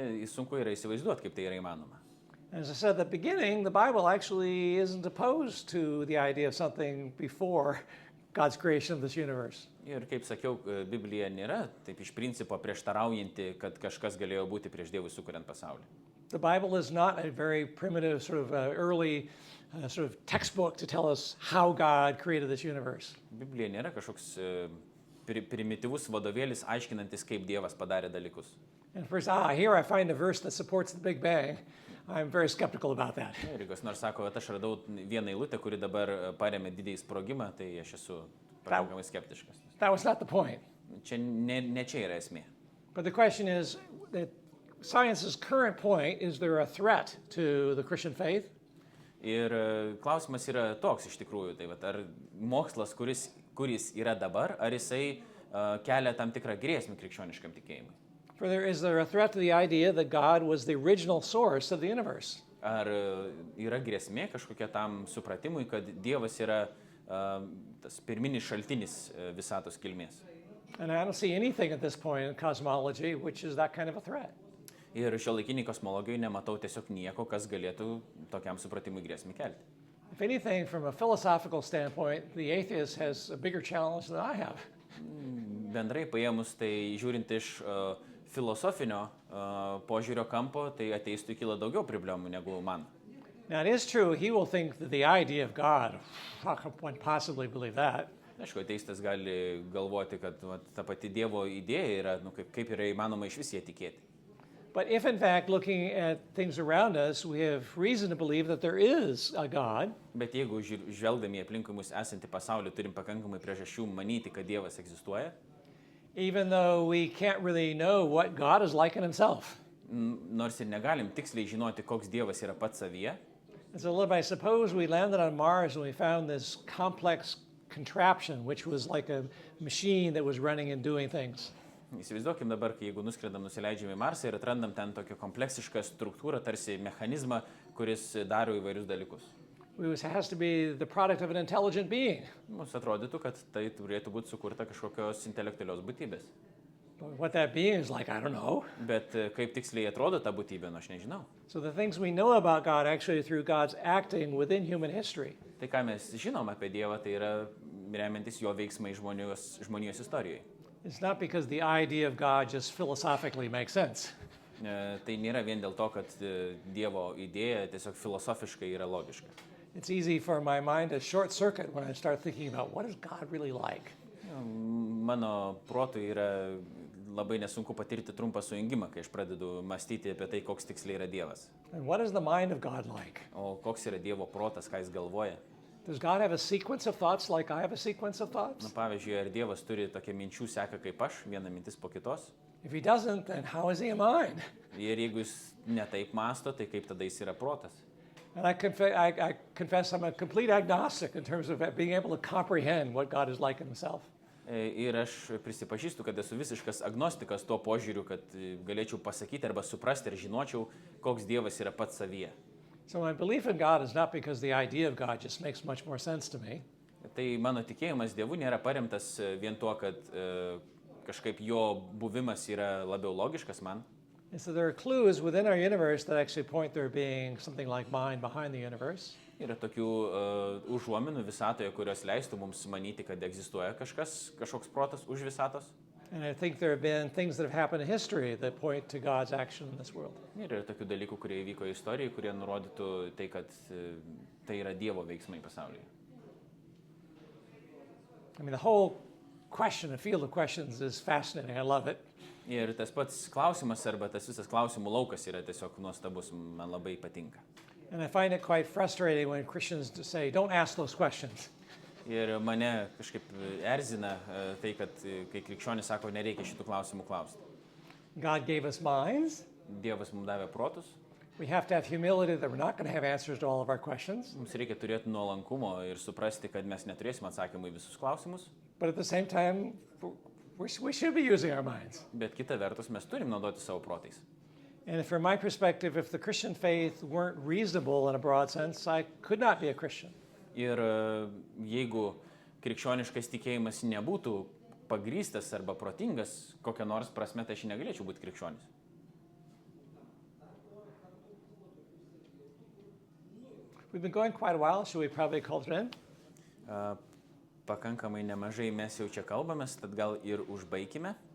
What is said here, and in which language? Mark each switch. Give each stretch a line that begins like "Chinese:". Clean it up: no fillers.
Lithuanian: Sunku yra įsivaizduoti, kaip tai yra įmanoma.
English: As I said at the beginning, the Bible actually isn't opposed to the idea of something before God's creation of this universe.
Lithuanian: Ir kaip sakiau, Biblija nėra taip iš principo prieštaraujanti, kad kažkas galėjo būti prieš Dievui sukuriant pasaulį.
English: The Bible is not a very primitive sort of early sort of textbook to tell us how God created this universe.
Lithuanian: Biblija nėra kažkoks primityvus vadovėlis aiškinantis, kaip Dievas padarė dalykus.
English: And first, here I find a verse that supports the Big Bang. I'm very skeptical about that.
Lithuanian: Ir kas nors sako, kad aš radau vieną eilutę, kuri dabar paremė didįjį sprogimą, tai aš esu pakankamai skeptiškas.
English: That was not the point.
Lithuanian: Čia ne čia yra esmė.
English: But the question is that science's current point, is there a threat to the Christian faith?
Lithuanian: Ir klausimas yra toks iš tikrųjų, tai vat, ar mokslas, kuris yra dabar, ar jisai kelia tam tikrą grėsmę krikščioniškam tikėjimui?
English: Is there a threat to the idea that God was the original source of the universe?
Lithuanian: Ar yra grėsmė kažkokia tam supratimui, kad Dievas yra tas pirminis šaltinis visatos kilmės?
English: And I don't see anything at this point in cosmology which is that kind of a threat.
Lithuanian: Ir šiuolaikiniai kosmologijoje nematau tiesiog nieko, kas galėtų tokiam supratimui grėsmę kelti.
English: If anything, from a philosophical standpoint, the atheist has a bigger challenge than I have.
Lithuanian: Bendrai paėmus, tai žiūrint iš filosofinio požiūrio kampo, tai ateistui kyla daugiau problemų negu man.
English: Now, it is true, he will think that the idea of God, how can one possibly believe that?
Lithuanian: Aišku, ateistas gali galvoti, kad ta pati Dievo idėja yra, kaip yra įmanoma iš vis jie tikėti.
English: But if, in fact, looking at things around us, we have reason to believe that there is a God,
Lithuanian: Bet jeigu žvelgdami aplinkui mus esantį pasaulį, turim pakankamai priežasčių manyti, kad Dievas egzistuoja,
English: even though we can't really know what God is like in himself.
Lithuanian: nors ir negalim tiksliai žinoti, koks Dievas yra pats savyje,
English: And so, I suppose we landed on Mars and we found this complex contraption, which was like a machine that was running and doing things.
Lithuanian: Įsivaizduokim dabar, kai jeigu nuskridam, nusileidžiam į Marsą ir atrandam ten tokią kompleksišką struktūrą, tarsi mechanizmą, kuris daro įvairius dalykus.
English: It has to be the product of an intelligent being.
Lithuanian: Mums atrodytų, kad tai turėtų būti sukurta kažkokios intelektualios būtybės.
English: But what that being is like, I don't know.
Lithuanian: Bet kaip tiksliai atrodo ta būtybė, aš nežinau.
English: So the things we know about God actually through God's acting within human history.
Lithuanian: Tai ką mes žinom apie Dievą, tai yra remiantis jo veiksmai žmonijos istorijoje.
English: It's not because the idea of God just philosophically makes sense.
Lithuanian: Tai nėra vien dėl to, kad Dievo idėja tiesiog filosofiškai yra logiška.
English: It's easy for my mind to short circuit when I start thinking about what is God really like.
Lithuanian: Mano protui yra labai nesunku patirti trumpą sujungimą, kai aš pradedu mąstyti apie tai, koks tiksliai yra Dievas.
English: And what is the mind of God like?
Lithuanian: O koks yra Dievo protas, ką jis galvoja.
English: Does God have a sequence of thoughts like I have a sequence of thoughts?
Lithuanian: Pavyzdžiui, ar Dievas turi tokią minčių seką kaip aš, viena mintis po kitos?
English: If he doesn't, then how is he a mind?
Lithuanian: Ir jeigu jis netaip mąsto, tai kaip tada jis yra protas?
English: And I confess I'm a complete agnostic in terms of being able to comprehend what God is like himself.
Lithuanian: Ir aš prisipažįstu, kad esu visiškas agnostikas tuo požiūriu, kad galėčiau pasakyti arba suprasti ir žinočiau, koks Dievas yra pats savyje.
English: So my belief in God is not because the idea of God just makes much more sense to me.
Lithuanian: Tai mano tikėjimas Dievu nėra paremtas vien tuo, kad kažkaip jo buvimas yra labiau logiškas man.
English: And so there are clues within our universe that actually point there being something like mind behind the universe.
Lithuanian: Yra tokių užuominų visatoje, kurios leistų mums manyti, kad egzistuoja kažkoks protas už visatos.
English: And I think there have been things that have happened in history that point to God's action in this world.
Lithuanian: Ir yra tokių dalykų, kurie įvyko istorijoje, kurie nurodytų tai, kad tai yra Dievo veiksmai pasaulyje.
English: I mean, the whole question, the field of questions is fascinating. I love it.
Lithuanian: Ir tas pats klausimas arba tas visas klausimų laukas yra tiesiog nuostabus, man labai patinka.
English: And I find it quite frustrating when Christians say, don't ask those questions.
Lithuanian: Ir mane kažkaip erzina tai, kad kai krikščionis sako, nereikia šitų klausimų klausti.
English: God gave us minds.
Lithuanian: Dievas mums davė protus.
English: We have to have humility that we're not going to have answers to all of our questions.
Lithuanian: Mums reikia turėti nuolankumo ir suprasti, kad mes neturėsime atsakymų į visus klausimus.
English: But at the same time, we should be using our minds.
Lithuanian: Bet kita vertus, mes turim naudoti savo protais.
English: And from my perspective, if the Christian faith weren't reasonable in a broad sense, I could not be a Christian.
Lithuanian: Ir jeigu krikščioniškas tikėjimas nebūtų pagrįstas arba protingas, kokia nors prasme, tai aš negalėčiau būti krikščionis.
English: We've been going quite a while. Should we probably call it in?
Lithuanian: Pakankamai nemažai mes jau čia kalbamės, tad gal ir užbaikime.